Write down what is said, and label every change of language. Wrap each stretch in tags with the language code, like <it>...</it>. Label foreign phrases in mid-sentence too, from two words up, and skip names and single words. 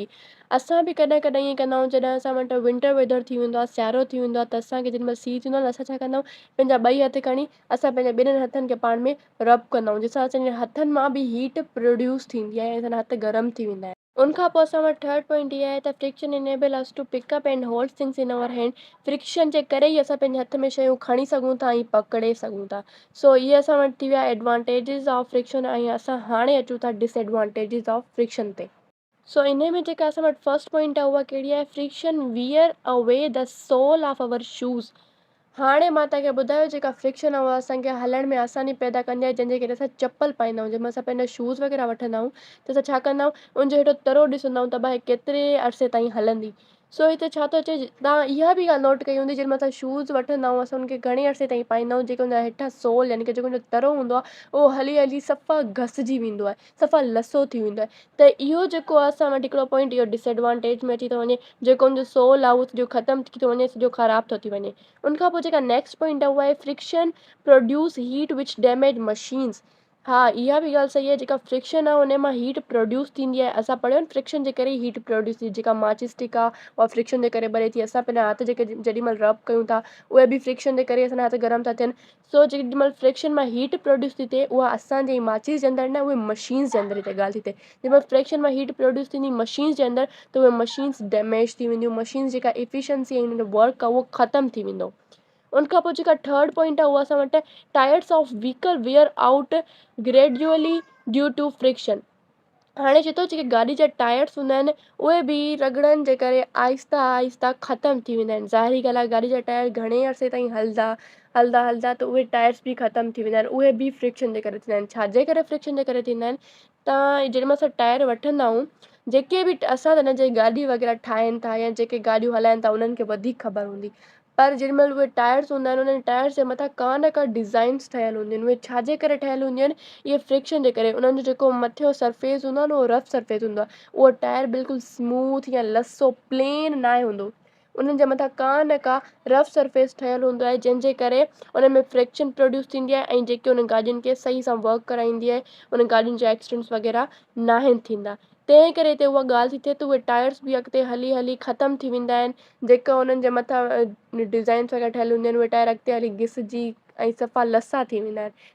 <sd>असां बि कॾहिं कॾहिं ईअं कंदा आहियूं जॾहिं असां वटि</sd> <en>winter weather</en> <sd>थी वेंदो आहे, सियारो थी वेंदो आहे, त असांखे जेॾीमहिल सीउ थींदो आहे न असां छा कंदा आहियूं, पंहिंजा ॿई हथ खणी असां पंहिंजे ॿिन्हिनि हथनि खे पाण में रब कंदा आहियूं, जंहिंसां असांजे हथनि मां बि</sd> <en>heat produce</en> <sd>थींदी आहे ऐं असांजा हथ गरम थी वेंदा आहिनि। उनखां पोइ असां वटि</sd> <en>third point</en> <sd>इहा आहे त</sd> <en>friction enable us to pick up and hold things in our hand.</en> <sd>फ्रिक्शन जे करे ई असां पंहिंजे हथ में शयूं खणी सघूं था ऐं पकिड़े सघूं था। सो इहे असां वटि थी विया</sd> <en>advantages of friction.</en> <sd>ऐं असां हाणे अचूं था</sd> <en>disadvantages of friction</en> <sd>ते। सो इन में जेका असां वटि</sd> <en>first point</en> <sd>आहे उहा कहिड़ी आहे,</sd> <en>Friction wear away the sole of our shoes.</en> <sd>हाणे मां तव्हांखे ॿुधायो जेका फ्रिक्शन आहे उहा असांखे हलण में आसानी पैदा कंदी आहे, जंहिंजे करे असां चप्पल पाईंदा आहियूं। जंहिंमें असां पंहिंजा शूज़ वग़ैरह वठंदा आहियूं त असां छा कंदा आहियूं, उनजो हेॾो तरो ॾिसंदा आहियूं त भाई केतिरे अरसे ताईं हलंदी। सो हिते छा थो अचे, तव्हां इहा बि ॻाल्हि नोट कई हूंदी जंहिंमें असां शूज़ वठंदा आहियूं असां उनखे घणे अरसे ताईं पाईंदा आहियूं, जेको उनजा हेठां सोल यानी की जेको उनजो तरो हूंदो आहे उहो हली हली सफ़ा घसिजी वेंदो आहे, सफ़ा लसो थी वेंदो आहे। त इहो जेको आहे असां वटि हिकिड़ो पॉइंट इहो डिसएडवांटेज में अची थो वञे, जेको उनजो सोल आहे उहो सॼो ख़तमु थी थो वञे, सॼो ख़राबु थो थी वञे। उनखां पोइ जेका</sd> <en>next point</en> <sd>आहे उहा आहे</sd> <en>friction produce heat which damage machines.</en> <sd>हा, इहा बि ॻाल्हि सही आहे, जेका फ्रिक्शन आहे उन मां</sd> <en>heat produce</en> <sd>थींदी आहे। असां पढ़ियो न फ्रिक्शन जे करे</sd> <en>heat produce</en> <sd>थी, जेका माचिस स्टिक आहे उहा फ्रिक्शन जे करे ॿरे थी। असां पंहिंजा हथ जेके जेॾीमहिल रब कयूं था उहे बि फ्रिक्शन जे करे असांजा हथ गरम था थियनि। सो जेॾीमहिल फ्रिक्शन मां</sd> <en>heat produce</en> <sd>थी थिए उहा असांजे माचिस जे अंदरि न, उहे मशीन्स जे अंदरि हिते ॻाल्हि थी थिए। जेॾीमहिल फ्रिक्शन मां</sd> <en>heat produce</en> <sd>थींदी मशीन्स जे अंदरि त उहे</sd> <en>machines damage</en> <sd>थी वेंदियूं, मशीन्स जेका एफिशिएंसी ऐं हुनजो वर्क आहे उहो ख़तमु थी वेंदो। उनखां पोइ जेका</sd> <en>third point</en> <sd>आहे उहा असां वटि</sd> <en>tyres of vehicle wear out gradually due to friction.</en> <sd>हाणे चए थो जेके गाॾी जा टायर्स हूंदा आहिनि उहे बि रगड़नि जे करे आहिस्ता आहिस्ता ख़तमु थी वेंदा आहिनि। ज़ाहिरी ॻाल्हि आहे, गाॾी जा टायर घणे अरसे ताईं हलंदा हलंदा हलंदा त उहे टायर्स बि ख़तमु थी वेंदा आहिनि, उहे बि फ्रिक्शन जे करे थींदा आहिनि। छाजे करे फ्रिक्शन जे करे थींदा आहिनि, तव्हां जेॾीमहिल असां टायर वठंदा आहियूं, जेके बि असां त हिन जे गाॾी वग़ैरह ठाहिनि था या जेके गाॾियूं हलाइनि था उन्हनि खे वधीक ख़बर हूंदी। पर जेॾीमहिल उहे टायर्स हूंदा आहिनि उन्हनि टायर्स जे मथां का न का डिज़ाइन्स ठहियल हूंदियूं आहिनि। उहे छाजे करे ठहियल हूंदियूं आहिनि, इहे फ्रिक्शन जे करे। उन्हनि जो जेको मथियो सरफेस हूंदो आहे न, उहो</sd> <en>rough surface</en> <sd>हूंदो आहे। उहो टायर बिल्कुलु स्मूथ या लसो प्लेन न हूंदो, उन्हनि जे मथां का न का</sd> <en>rough surface</en> <sd>ठहियल हूंदो आहे, जंहिंजे करे उन में</sd> <en>friction produce</en> <sd>थींदी आहे ऐं जेके उन गाॾियुनि खे सही सां वर्क कराईंदी आहे, उन गाॾियुनि जा एक्सीडेंट्स वग़ैरह न आहिनि थींदा। तंहिं करे हिते उहा ॻाल्हि थी थिए त उहे टायर्स बि अॻिते हली हली ख़तमु थी वेंदा आहिनि। जेका उन्हनि जे मथां डिज़ाइन्स वग़ैरह ठहियल हूंदियूं आहिनि, उहे टायर अॻिते हली घिसिजी ऐं सफ़ा लसा थी वेंदा आहिनि।</sd>